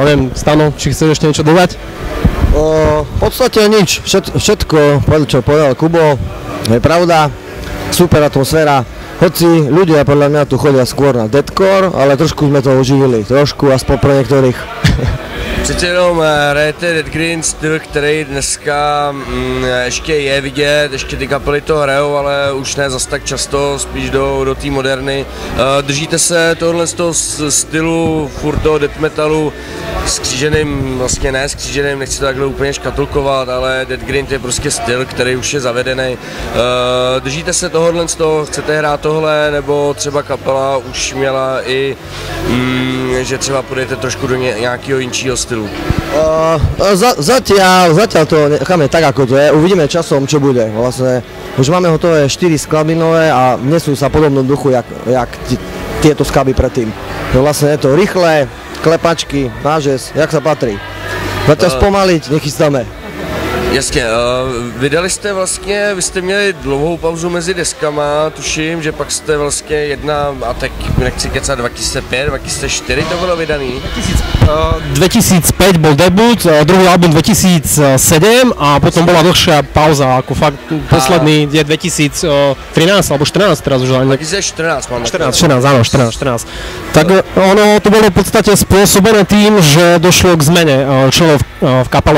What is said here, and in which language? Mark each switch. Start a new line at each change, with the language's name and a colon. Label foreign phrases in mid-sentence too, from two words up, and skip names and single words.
Slovak: Neviem, Stano, či chceš ešte niečo dodať? V podstate nič, všetko, čo povedal Kubo, je pravda, super atmosféra, hoci ľudia podľa mňa tu chodia skôr na deathcore, ale trošku sme to oživili, trošku aspoň pre niektorých.
Czech: Přece jenom hrajete Dead Grind, styl, který dneska ještě je vidět, ještě ty kapely to hrajou, ale už ne zas tak často, spíš do té moderny. Držíte se tohle z toho stylu, furt toho death metalu, skříženým, vlastně ne skříženým, nechci to takhle úplně škatulkovat, ale Dead Grind je prostě styl, který už je zavedený. Držíte se tohohle z toho, chcete hrát tohle, nebo třeba kapela už měla i, že třeba půjdete trošku do nějakého jinčího stylu?
Slovak: Zatiaľ to necháme tak, ako to je. Uvidíme časom, čo bude. Vlastne už máme hotové 4 skladby nové a nesú sa v podobnom duchu, jak tieto skladby predtým. Vlastne je to rýchle, klepačky, nážes, jak sa patrí. Zatiaľ spomaliť, nechystáme.
Czech: Jasně, vydali jste vlastně, vy jste měli dlouhou pauzu mezi deskama, tuším, že pak jste vlastně jedna, a tak nechci kecat, 2005, 2004 to bylo vydaný?
Slovak: 2005 bol debut, druhý album 2007 a potom bola dlhšia pauza, ako fakt posledný je 2013 alebo 14 teraz už.
Czech: 2014 mám.
Slovak: 14. Tak ono to bolo v podstate spôsobené tým, že došlo k zmene členov v kapele.